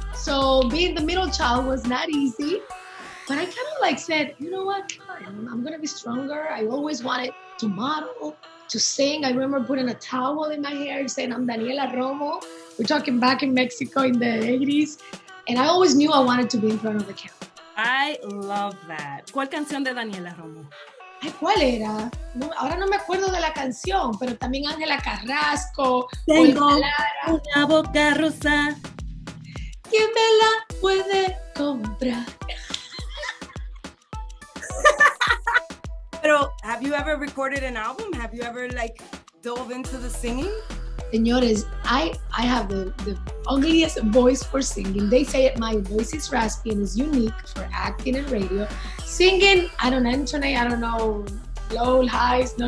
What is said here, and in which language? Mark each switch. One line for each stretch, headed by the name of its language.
English: So being the middle child was not easy, but I kind of like said, you know what, I'm going to be stronger. I always wanted to model, to sing. I remember putting a towel in my hair and saying, I'm Daniela Romo. We're talking back in Mexico in the 80s. And I always knew I wanted to be in front of the camera. I love that.
Spanish: ¿Cuál canción de Daniela Romo? Ay, ¿cuál era? No, ahora no me acuerdo de la canción, pero también Ángela Carrasco. Tengo una boca rosa. ¿Quién me la puede comprar?
English: Pero, have you ever recorded an album? Have you ever dove into the singing? Señores, I have the ugliest voice for singing. They say my voice is raspy and is unique for acting and radio. Singing, I don't intonate, I don't know, low, highs, no.